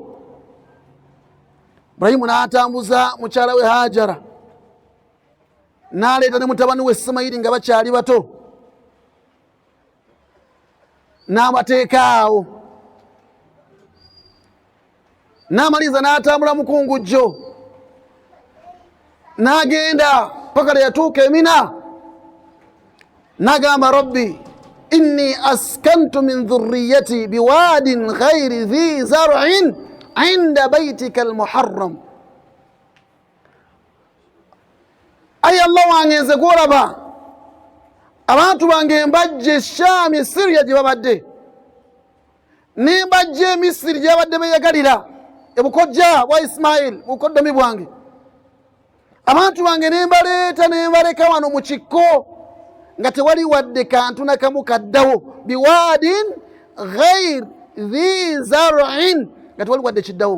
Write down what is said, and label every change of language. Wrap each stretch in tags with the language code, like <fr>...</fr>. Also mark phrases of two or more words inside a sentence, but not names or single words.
<lg>Ibrahimu n'atambuza mukyala we Hajara, n'aleeta ne mutabani we Isimayiri nga bakyali bato, n'amateekaawo. N'amaliza n'atambula mukungujjo n'agenda paka lwe yatuuka Emina, n'agamba</lg> <ar>ربي إني أسكنت من ذريتي بواد غير ذي زرع عند بيتك المحرم.</ar> <lg>Ayi Allah wange nze gwolaba abantu bange mbajja e Syria gye babadde, ne mbajja e Misiri gye babadde beyagalira ebukojja bwa Ismail bukoddomi bwange. Abantu bange ne mbaleeta ne mbaleka wano mu kikko nga tewali wadde kantu nakamu kaddawo,</lg> <ar>بواد غير ذي زرع,</ar> <lg>nga tewali wadde kiddawo.</lg>